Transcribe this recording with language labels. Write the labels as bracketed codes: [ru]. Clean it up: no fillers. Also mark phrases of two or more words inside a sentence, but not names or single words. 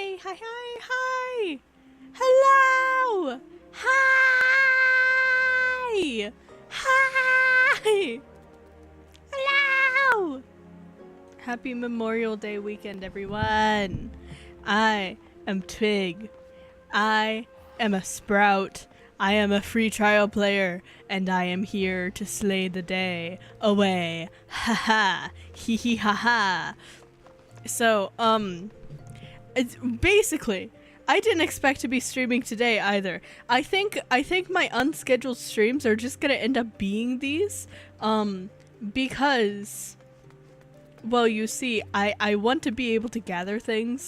[en] Hi, hi, hi! Hello! Hi! Hi! Hello! Happy Memorial Day weekend, everyone! I am Twig. I am a sprout. I am a free trial player, and I am here to slay the day away. Ha ha! Hee hee ha ha! So, it's basically, I didn't expect to be streaming today either. I think my unscheduled streams are just gonna end up being these, because, well, you see, I want to be able to gather things.